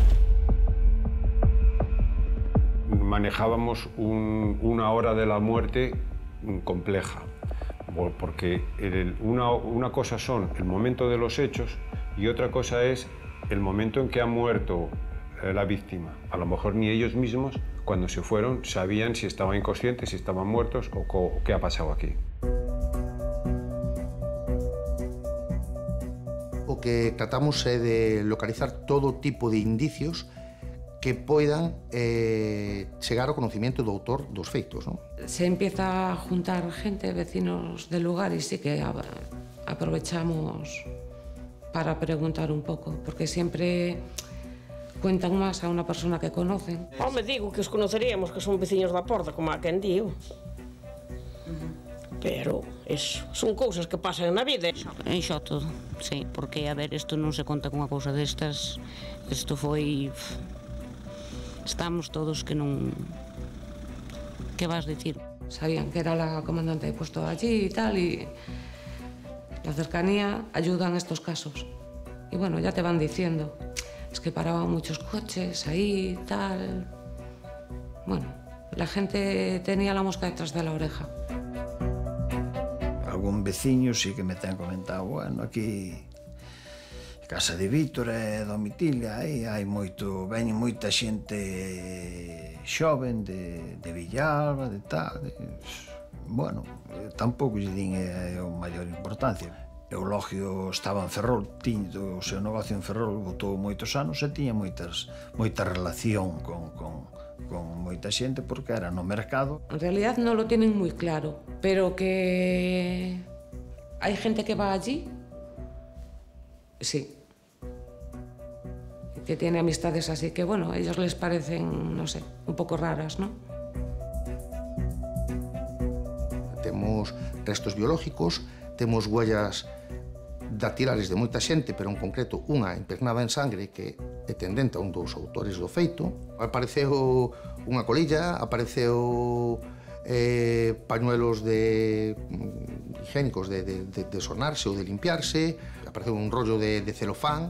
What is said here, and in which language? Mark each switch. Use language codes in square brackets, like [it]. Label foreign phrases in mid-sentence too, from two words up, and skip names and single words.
[es] Manejábamos una hora de la muerte compleja, porque una cosa son el momento de los hechos y otra cosa es el momento en que ha muerto la víctima. A lo mejor ni ellos mismos, cuando se fueron, sabían si estaban inconscientes, si estaban muertos o qué ha pasado aquí. [gl] O que tratamos é de localizar todo tipo de indicios que poidan chegar ao conocimiento do autor dos feitos, non? [es] Se empieza a juntar gente, vecinos del lugar, y sí que aprovechamos para preguntar un poco, porque siempre cuentan más a una persona que conocen. [gl] Me digo que os conoceríamos, que son veciños da porta, como a quen digo. Pero son cousas que pasan na vida. Enxo todo, sí, porque, a ver, isto non se conta con unha cousa destas. Isto foi... Estamos todos que non... Que vas dicir? [es] Sabían que era la comandante de puesto allí y tal, y la cercanía ayuda en estos casos. Y bueno, ya te van diciendo, es que paraban muchos coches ahí y tal. Bueno, la gente tenía la mosca detrás de la oreja. [gl] Algún veciño sí que me ten comentado, bueno, aquí casa de Víctor e Domitilia, aí hai veñen moita xente xoven de Villalba, de tal, bueno, tampouco lle din a maior importancia. Eulogio estaba en Ferrol, o seu negocio en Ferrol, botou moitos anos e tiña moita relación con con moita xente porque era no mercado. [es] En realidad no lo tienen muy claro, pero que hay gente que va allí, sí. Que tiene amistades así que, bueno, a ellos les parecen, no sé, un poco raras, ¿no? [gl] Temos restos biológicos, temos [es] huellas dactilares [gl] de moita xente, pero en concreto unha impregnada en sangre que é tendente a un dos autores do feito. Apareceu unha colilla, apareceu [es] pañuelos higiénicos [gl] de sonarse ou de limpiarse, apareceu un rollo de celofán.